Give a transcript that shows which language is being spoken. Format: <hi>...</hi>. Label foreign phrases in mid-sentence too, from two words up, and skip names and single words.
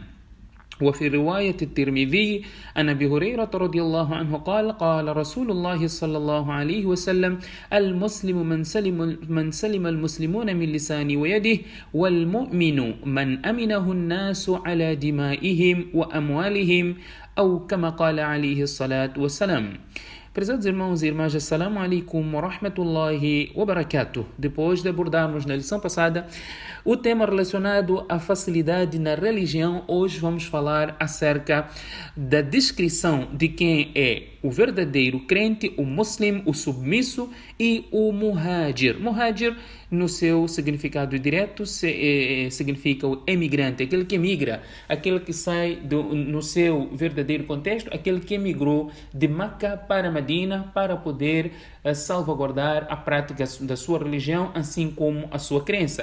<ar>وفي رواية الترمذي عن أبي هريرة رضي الله عنه قال: قال رسول الله صلى الله عليه وسلم: المسلم من سلم المسلمون من لسانه ويده والمؤمن من أمنه الناس على دمائهم وأموالهم أو كما قال عليه الصلاة والسلام.</ar> <pt>Prezados irmãos e irmãs,</pt> <ar>السلام عليكم ورحمة الله وبركاته.</ar> <pt>Depois de abordarmos na lição passada o tema relacionado à facilidade na religião, hoje vamos falar acerca da descrição de quem é o verdadeiro crente, o muslim, o submisso e o muhajir. Muhajir, no seu significado direto, significa o emigrante, aquele que emigra, aquele que sai no seu verdadeiro contexto, aquele que emigrou de Meca para Medina para poder salvaguardar a prática da sua religião, assim como a sua crença.</pt>